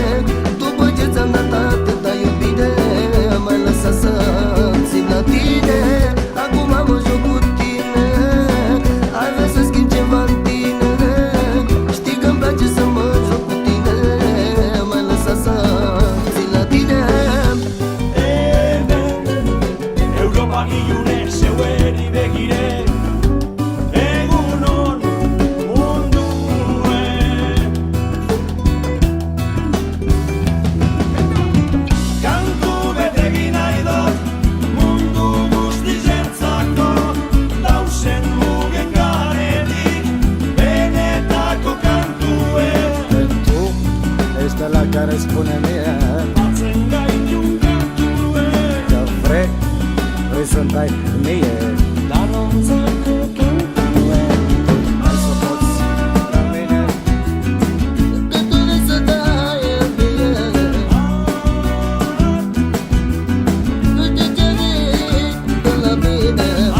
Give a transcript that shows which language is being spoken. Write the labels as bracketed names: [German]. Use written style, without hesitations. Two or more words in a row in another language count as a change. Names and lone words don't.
[Romanian] După ce ți-am dat atâta iubire, m-ai lăsat să țin la tine. Acum mă joc cu tine, ai vrea să schimb ceva în tine. Știi că-mi place să mă joc cu tine, m-ai lăsat să țin la tine. [Basque] Europa ilune zeueri begire, egunon mundue. Kantu betegin nahi dut mundu guztientzako, dausen mugen garetik benetako kantue. [Romanian] Tu ești ăla care spune mie [Basque] Batzen gaitun kantue, [Romanian] că vrei să-mi dai mie [Basque] danontzako kantue. [Romanian] hai să poți la mine. Că tu vrei să dai iubire, nu știu ce vrei de la mine.